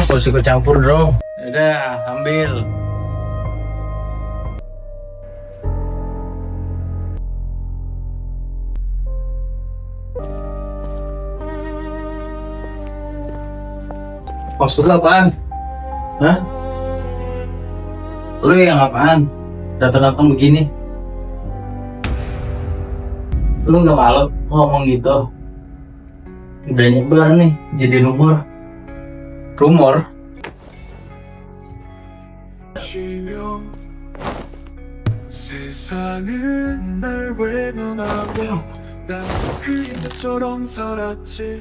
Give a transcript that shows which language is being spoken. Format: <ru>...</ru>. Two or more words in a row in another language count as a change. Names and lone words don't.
<id>Harus ikut campur dong. Udah, ambil. Maksud lu apaan? Hah? Lu yang apaan? Datang-datang begini? Lu gak malu ngomong gitu? Udah nyebar nih, jadi rumor. Rumor?</id> <ko>세상은 날 외면하고 난 그림자처럼 살았지.</ko>